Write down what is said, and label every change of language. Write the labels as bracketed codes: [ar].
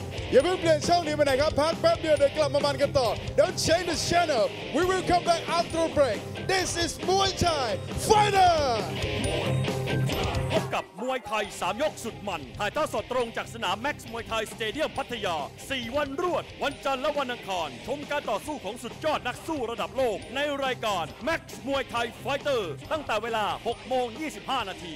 [th] อย่าเพิ่งเปลี่ยนช่องนี้ไปไหนครับพักแป๊บเดียวเดี๋ยวกลับมามันกันต่อ [en] Don't change the channel. We will come back after a break. This is Muay Thai Fighter. [th] พบกับมวยไทย3ยกสุดมันถ่ายทอดสดตรงจากสนาม Max มวยไทยสเตเดียมพัทยา4 วันรวดวันจันทร์และวันอังคารชมการต่อสู้ของสุดยอดนักสู้ระดับโลกในรายการ Max มวยไทยไฟเตอร์ตั้งแต่เวลา 6:25 น.